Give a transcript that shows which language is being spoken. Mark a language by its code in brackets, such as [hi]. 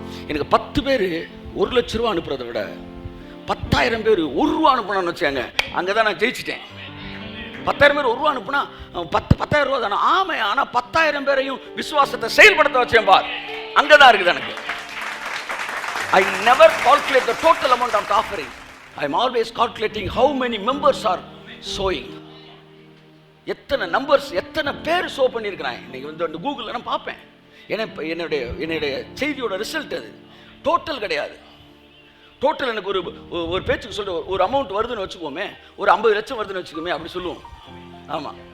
[ta] எனக்கு 10 பேர் ₹1,00,000 அனுப்புறதை விட 10,000 பேர் ₹1 அனுப்பணும்னு வச்சாங்க, அங்கதான் நான் ஜெயிச்சிட்டேன். 10,000 பேர் ₹1 அனுப்புனா 10,000 தானே. ஆமா, ஆனா 10,000 பேரையும் விசுவாசத்தை செயல்படுத்த வச்சேன் பார், அங்கதான் இருக்குது எனக்கு. [en] I never calculate the total amount of the offering. I am always calculating how many members are sowing. [ta] எத்தனை நம்பர்ஸ், எத்தனை பேர் சோ பண்ணியிருக்கிறாங்க. இன்னைக்கு வந்து கூகுளில் நான் பார்ப்பேன். என்னுடைய செய்தியோட ரிசல்ட் அது டோட்டல் கிடையாது. டோட்டல் எனக்கு ஒரு பேச்சுக்கு சொல்ற ஒரு அமௌண்ட் வருதுன்னு வச்சுக்கோமே, ஒரு 50 லட்சம் வருதுன்னு வச்சுக்கோமே, அப்படி சொல்லுவோம். ஆமா,